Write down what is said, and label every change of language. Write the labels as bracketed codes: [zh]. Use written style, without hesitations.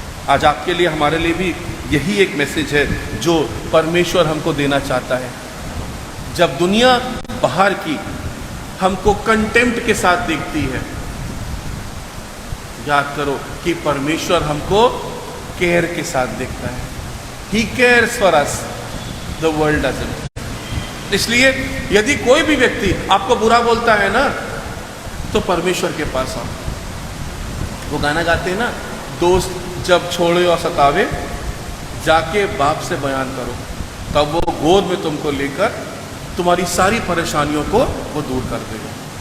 [hi] आज आपके लिए, हमारे लिए भी यही एक मैसेज है जो परमेश्वर हमको देना चाहता है। जब दुनिया बाहर की हमको कंटेम्प्ट के साथ देखती है, याद करो कि परमेश्वर हमको केयर के साथ देखता है। [en] He cares for us, the world doesn't। [hi] इसलिए यदि कोई भी व्यक्ति आपको बुरा बोलता है ना, तो परमेश्वर के पास आओ। वो गाना गाते हैं ना, दोस्त जब छोड़े और सतावे, जाके बाप से बयान करो, तब वो गोद में तुमको लेकर तुम्हारी सारी परेशानियों को वो दूर कर देगा।